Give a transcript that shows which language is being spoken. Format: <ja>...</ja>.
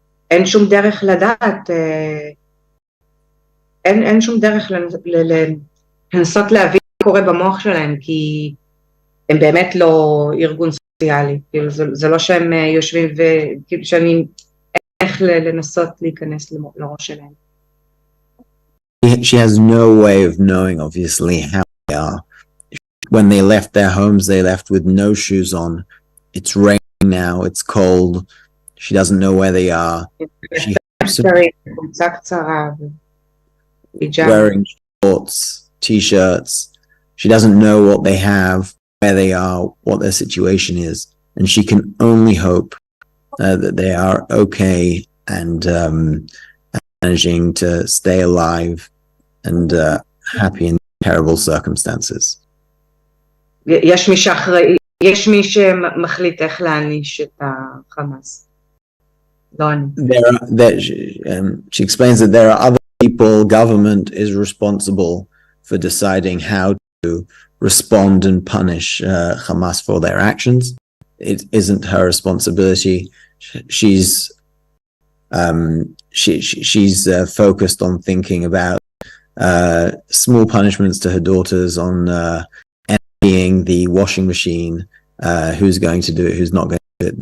<he>אין שום דרך לדעת, אין שום דרך לנסות להבין מה קורה במוח שלהם, כי הם באמת לא ארגון סוציאלי, כאילו זה לא שהם יושבים וכאילו שאני איך לנסות להיכנס לראש שלהם.</he> <en>She has no way of knowing, obviously, how they are. When they left their homes, they left with no shoes on. It's raining now, it's cold. She doesn't know where they are. She wearing shorts, t-shirts. She doesn't know what they have, where they are, what their situation is. And she can only hope that they are okay and managing to stay alive and happy in terrible circumstances.</en> <he>יש מי שמחליט איך להעניש את החמאס. לא אני.</he> <en>She explains that there are other people, government is responsible for deciding how to respond and punish Hamas for their actions. It isn't her responsibility. She's focused on thinking about small punishments to her daughters, on emptying the washing machine, who's going to do it, who's not going to do it.</en>